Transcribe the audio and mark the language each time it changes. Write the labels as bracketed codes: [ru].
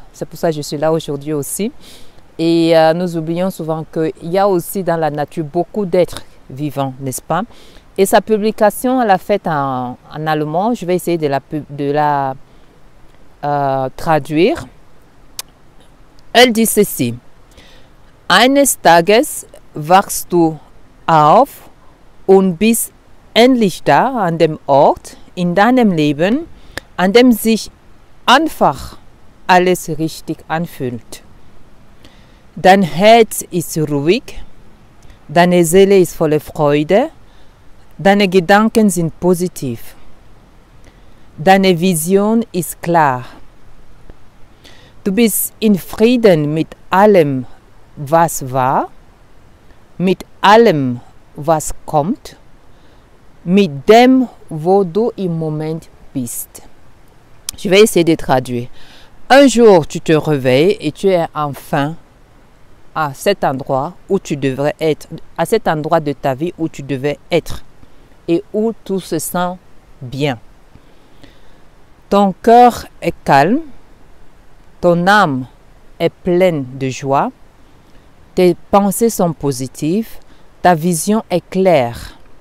[fr] C'est pour ça que je suis là aujourd'hui aussi. Et nous oublions souvent qu'il y a aussi dans la nature beaucoup d'êtres vivants, n'est-ce pas? Et sa publication, elle l'a faite en allemand. Je vais essayer de la traduire. Elle dit ceci. [de] Eines Tages wachst du auf und bist endlich da an dem Ort in deinem Leben, an dem sich einfach alles richtig anfühlt. Dein Herz ist ruhig, deine Seele ist voller Freude, deine Gedanken sind positiv, deine Vision ist klar. Du bist in Frieden mit allem, was war, mit allem, was kommt, mit dem, wo du im Moment bist. [fr] Je vais essayer de traduire. Un jour, tu te réveilles et tu es enfin à cet endroit où tu devrais être, à cet endroit de ta vie où tu devais être et où tout se sent bien. Ton cœur est calme, ton âme est pleine de joie, tes pensées sont positives, ta vision est claire.